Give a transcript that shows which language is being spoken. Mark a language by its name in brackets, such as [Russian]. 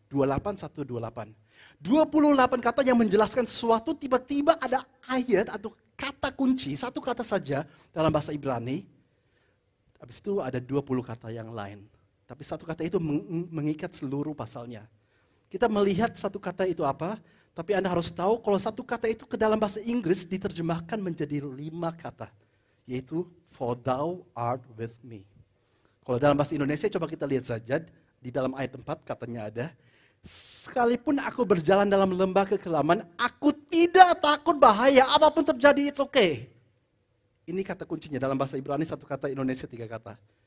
[Indonesian] 28, 1, 28. 28 kata yang menjelaskan sesuatu, tiba-tiba ada ayat atau kata kunci, satu kata saja dalam bahasa Ibrani. Habis itu ada 20 kata yang lain. Tapi satu kata itu mengikat seluruh pasalnya. Kita melihat satu kata itu apa, tapi Anda harus tahu kalau satu kata itu ke dalam bahasa Inggris diterjemahkan menjadi 5 kata. [English] Yaitu, for thou art with me. [Indonesian] Kalau dalam bahasa Indonesia coba kita lihat saja, di dalam ayat 4 katanya ada, sekalipun aku berjalan dalam lembah kekelaman, aku tidak takut bahaya, apapun terjadi, [English] it's okay. [Indonesian] Ini kata kuncinya, dalam bahasa Ibrani satu kata, Indonesia 3 kata.